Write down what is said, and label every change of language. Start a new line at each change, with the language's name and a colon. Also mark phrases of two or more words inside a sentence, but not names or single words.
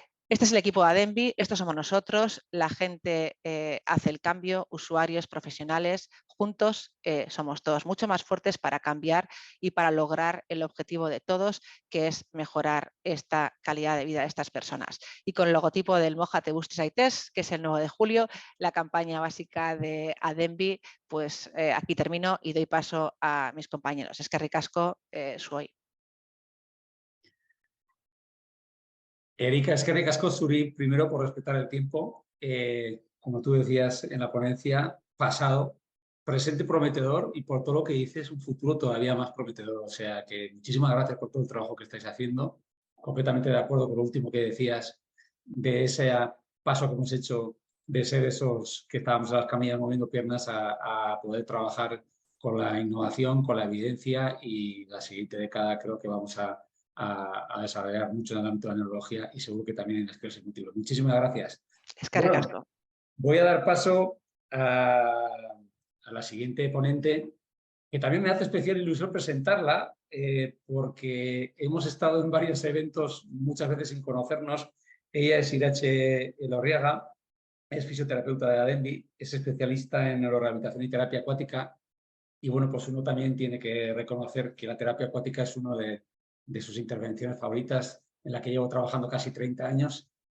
Spanish: Este es el equipo de Adembi, estos somos nosotros, la gente hace el cambio, usuarios, profesionales, juntos somos todos mucho más fuertes para cambiar y para lograr el objetivo de todos, que es mejorar esta calidad de vida de estas personas. Y con el logotipo del Mójate Bustis Aites, que es el 9 de julio, la campaña básica de Adembi, pues aquí termino y doy paso a mis compañeros.
Basque: Eskerrik asko, zuoi. Erika, eskerrik asko zuri,
Spanish: primero por respetar el tiempo. Como tú decías en la ponencia, pasado, presente prometedor y por todo lo que dices, un futuro todavía más prometedor. O sea que muchísimas gracias por todo el trabajo que estáis haciendo. Completamente de acuerdo con lo último que decías de ese paso que hemos hecho de ser esos que estábamos a las camillas moviendo piernas a poder trabajar con la innovación, con la evidencia, y la siguiente década creo que vamos a desarrollar mucho en el ámbito de la neurología y seguro que también en esclerosis múltiple. Muchísimas gracias.
Basque: Eskerrik asko.
Spanish: Voy a dar paso a la siguiente ponente, que también me hace especial ilusión presentarla, porque hemos estado en varios eventos muchas veces sin conocernos. Ella es Irache Elorriaga, es fisioterapeuta de Adembi, es especialista en neurorehabilitación y terapia acuática, y bueno, pues uno también tiene que reconocer que la terapia acuática es uno de sus intervenciones favoritas, en la que llevo trabajando casi 30 años.